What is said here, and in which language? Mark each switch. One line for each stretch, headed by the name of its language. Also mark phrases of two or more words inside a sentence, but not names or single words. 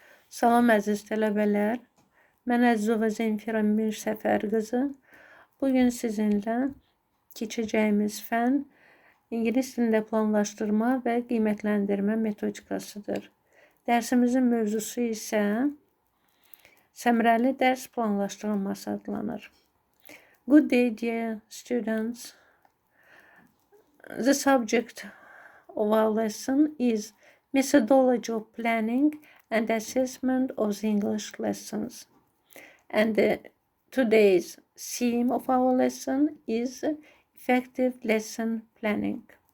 Azerbaijani: Salam əziz tələbələr, mən Mingəcevir Mingəcevir qızı. Bugün sizinlə keçəcəyimiz fən İngilis dilində planlaşdırma və qiymətləndirmə metodikasıdır. Dərsimizin mövzusu isə səmərəli dərs planlaşdırılması adlanır.
English: Good day, dear students. The subject of our lesson is methodology of planning and assessment of the English lessons. And today's theme of our lesson is effective lesson planning.